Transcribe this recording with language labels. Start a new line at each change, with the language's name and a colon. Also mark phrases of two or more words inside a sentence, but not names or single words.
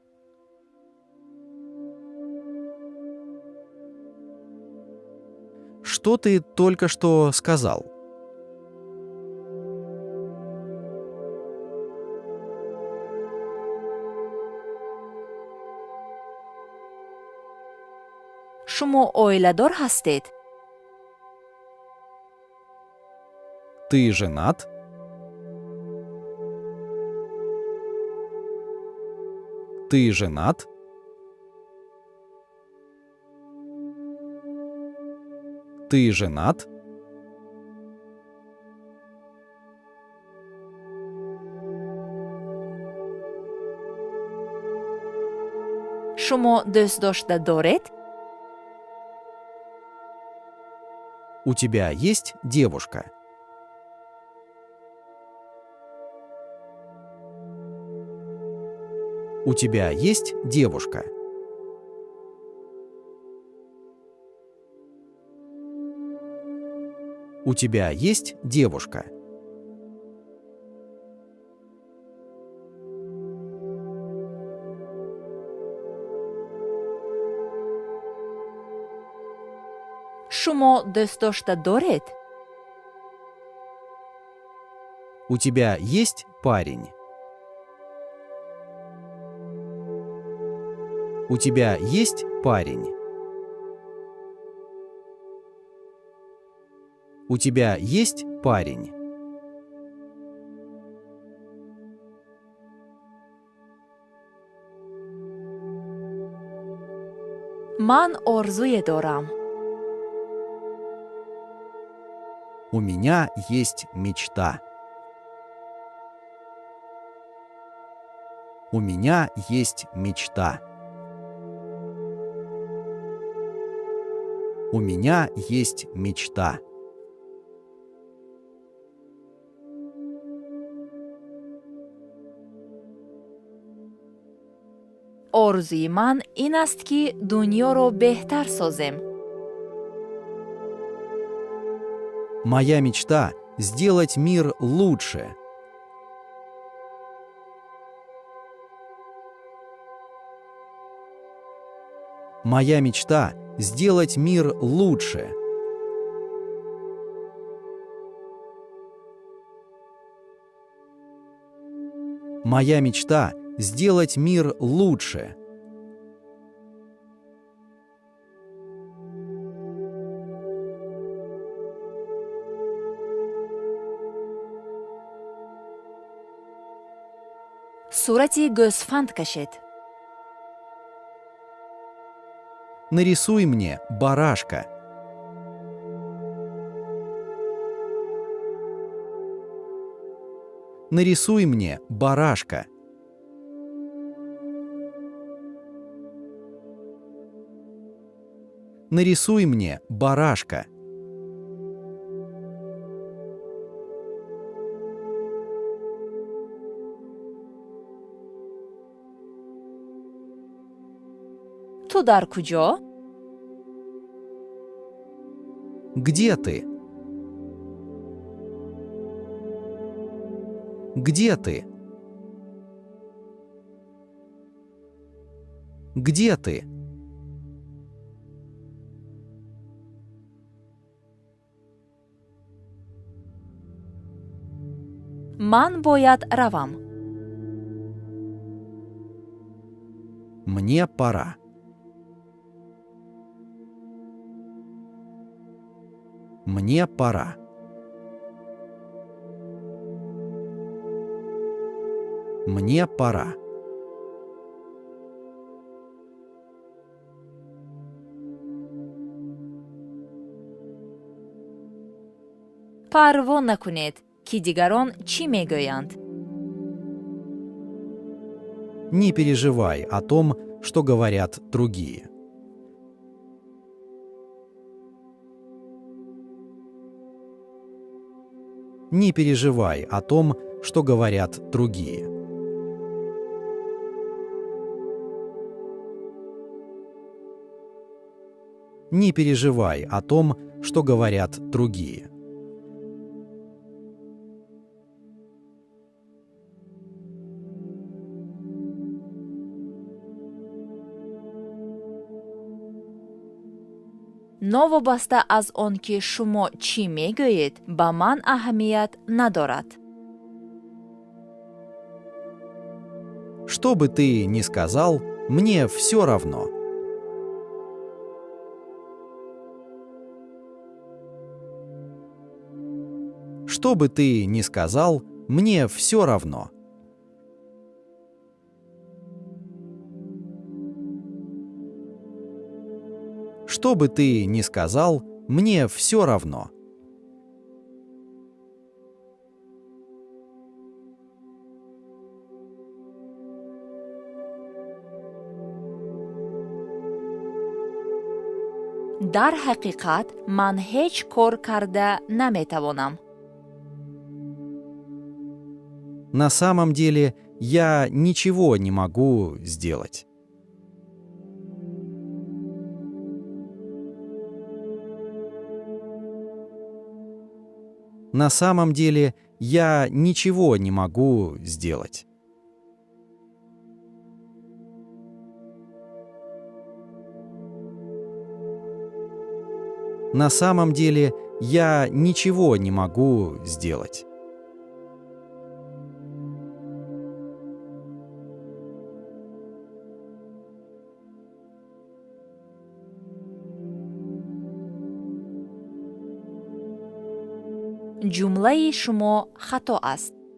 Russian: Что ты только что сказал?
Tajik: шумо оиладор ҳастед?
Russian: Ты женат? Ты женат? Ты женат?
Tajik: шумо дӯстдошта доред?
Russian: У тебя есть девушка? У тебя есть девушка? У тебя есть девушка?
Tajik: шумо дӯстдошта доред?
Russian: У тебя есть парень? У тебя есть парень? У тебя есть парень?
Tajik: ман орзуе дорам.
Russian: У меня есть мечта. У меня есть мечта. У меня есть мечта.
Tajik: орзуи ман ин аст ки дунёро беҳтар созем.
Russian: Моя мечта — сделать мир лучше. Моя мечта — сделать мир лучше. Моя мечта — сделать мир лучше.
Tajik: сурати гӯсфанд кашед.
Russian: Нарисуй мне барашка. Нарисуй мне барашка. Нарисуй мне барашка.
Tajik: ту дар куҷо?
Russian: Где ты? Где ты? Где ты?
Tajik: ман бояд равам.
Russian: Мне пора. Мне пора. Мне пора.
Tajik: парво накунед ки дигарон чӣ мегӯянд.
Russian: Не переживай о том, что говорят другие. Не переживай о том, что говорят другие. Не переживай о том, что говорят другие.
Tajik: новобаста аз он ки шумо чӣ мегӯед ба ман аҳамият надорад.
Russian: Что бы ты ни сказал, мне все равно. Что бы ты ни сказал, мне все равно. Что бы ты ни сказал, мне все равно.
Tajik: дар ҳақиқат ман ҳеҷ кор карда наметавонам.
Russian: На самом деле я ничего не могу сделать. На самом деле я ничего не могу сделать. На самом деле я ничего не могу сделать.
Tajik: ҷумлаи шумо хато аст.